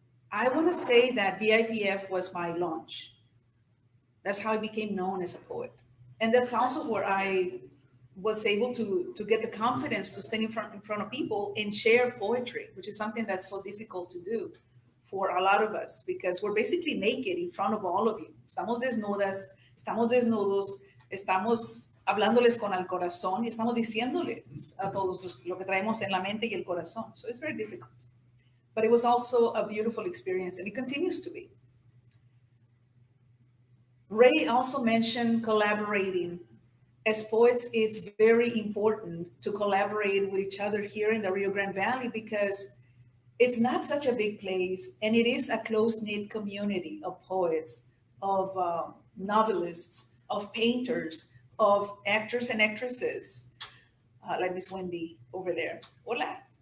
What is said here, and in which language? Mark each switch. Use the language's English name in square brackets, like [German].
[English] I want to say that VIPF was my launch. That's how I became known as a poet. And that's also where I was able to get the confidence to stand in front of people and share poetry, which is something that's so difficult to do for a lot of us because we're basically naked in front of all of you. [Spanish] Estamos desnudas, estamos desnudos, estamos hablándoles con el corazón y estamos diciéndoles a todos lo que traemos en la mente y el corazón. [English] So it's very difficult. But it was also a beautiful experience and it continues to be. Ray also mentioned collaborating. As poets, it's very important to collaborate with each other here in the Rio Grande Valley because it's not such a big place and it is a close-knit community of poets, of novelists, of painters, of actors and actresses, like Miss Wendy over there. [Spanish] Hola.